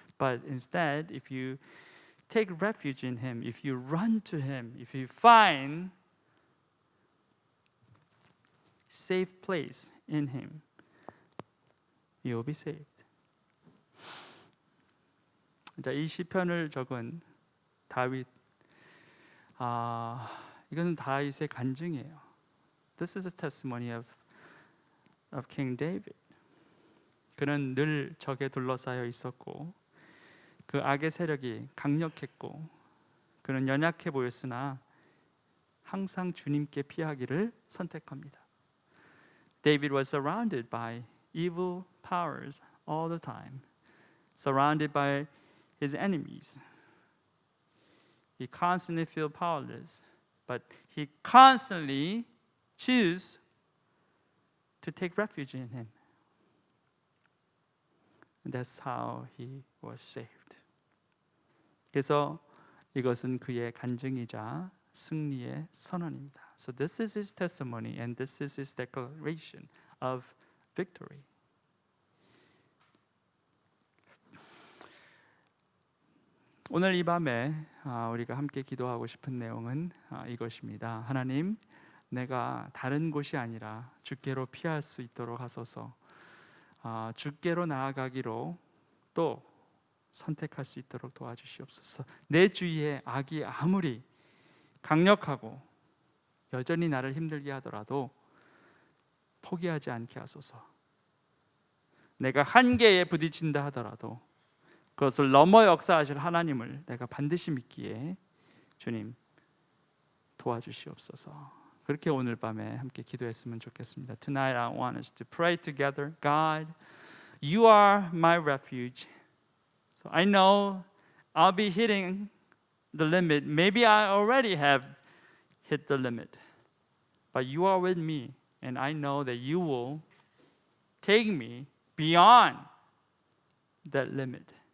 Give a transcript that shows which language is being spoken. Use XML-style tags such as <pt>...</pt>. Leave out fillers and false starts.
<en>But instead, if you take refuge in Him, if you run to Him, if you find safe place in Him, you will be saved.</en> <ko>자, 이 시편을 적은 다윗, 이것은 다윗의 간증이에요.</ko> <en>This is a testimony of King David.</en> <ko>그는 늘 적에 둘러싸여 있었고 그 악의 세력이 강력했고 그는 연약해 보였으나 항상 주님께 피하기를 선택합니다.</ko> <en>David was surrounded by evil powers all the time, surrounded by his enemies. He constantly felt powerless, but he constantly chose to take refuge in Him. That's how he was saved.</en> <ko>그래서 이것은 그의 간증이자 승리의 선언입니다.</ko> <en>So this is his testimony and this is his declaration of victory.</en> <ko>오늘 이 밤에 우리가 함께 기도하고 싶은 내용은 이것입니다. 하나님, 내가 다른 곳이 아니라 주께로 피할 수 있도록 하소서. 주께로 나아가기로 또 선택할 수 있도록 도와주시옵소서. 내 주위에 악이 아무리 강력하고 여전히 나를 힘들게 하더라도 포기하지 않게 하소서. 내가 한계에 부딪힌다 하더라도 그것을 넘어 역사하실 하나님을 내가 반드시 믿기에 주님 도와주시옵소서. 그렇게 오늘 밤에 함께 기도했으면 좋겠습니다.</ko> <en>Tonight I want us to pray together. God, you are my refuge. So I know I'll be hitting the limit. Maybe I already have hit the limit. But you are with me and I know that you will take me beyond that limit.</en>